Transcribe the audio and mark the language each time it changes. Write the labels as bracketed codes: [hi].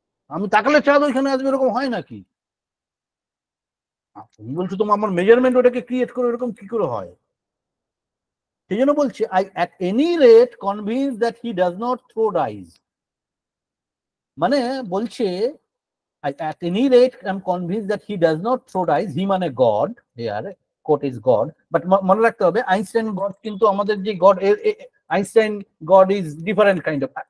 [bn] আমি তাকালে চাঁদ ওইখানে আসবে, এরকম হয় নাকি? তুমি বলছো তোমার আমার মেজারমেন্ট ওটাকে ক্রিয়েট করে, এরকম কি করে হয়? সেই জন্য বলছি, [en] I at any rate convince that he does not throw dice. [bn] মানে বলছে [en] I, at any rate, I'm convinced that he does not throw dice. He মানে God here, quote is God. But [bn] মনে রাখতে হবে [en] Einstein God [bn] কিন্তু আমাদের যে [en] God, Einstein God is different kind of.